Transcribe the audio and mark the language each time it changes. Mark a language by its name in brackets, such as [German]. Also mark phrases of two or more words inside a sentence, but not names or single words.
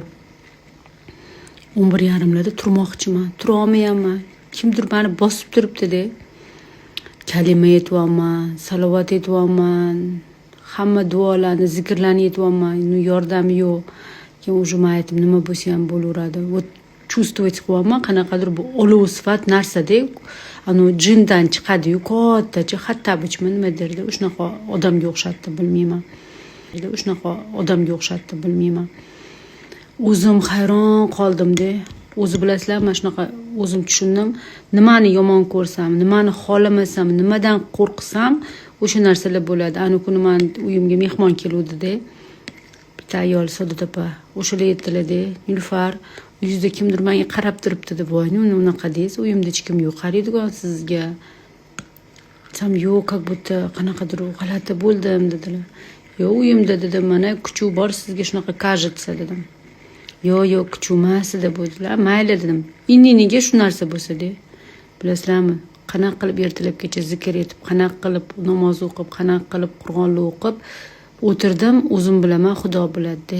[Uzbek] 11:30larda turmoqchiman. Tura olmayapman. Kimdir meni bosib turibdi-da. Kalima aytyapman, salovat aytyapman. Hamma duolarni, zikrlarni aytyapman. Yordami yo'q. Keyin уже aytdim, nima bo'lsa ham bo'laveradi. [Russian] Вот чувствовать [Uzbek] qilyapman, qanaqadir bu olov sifat narsa-da, ano jindan chiqadi-yu, kattacha xattabich nima derdi, shunaqa odamga o'xshatdi, bilmayman. O'zim hayron qoldim-da. O'zi bilasizlar, mana shunaqa o'zim tushundim. Nimani yomon ko'rsam, nimani xolamasam, nimadan qo'rqsam, o'sha narsalar bo'ladi. Ana kuni men uyimga mehmon keluvdi-da. Bitta ayol Saodat opa, o'shalar aytdilar-da, Nilufar, uyingizda kimdir menga qarab turibdi deb, voy, unaqa deysiz, uyimda hech kim yo'q, qaraydigan sizga. Sam yo'q, [Russian] как будто [Uzbek] qanaqadir g'alati bo'ldim dedilar. Yo'q, uyimda dedim, mana kuchuv bor, sizga shunaqa кажется dedim. Yo'q, kuchuv emas deb bo'ldilar. Mayli dedim. Nega shu narsa bo'lsa-da. Bilasizlarmi, qanaqa qilib ertalabgacha zikr etib, qanaqa qilib namoz o'qib, qanaqa qilib Qur'onni o'qib o'tirdim, o'zim bilaman, Xudo biladi-da.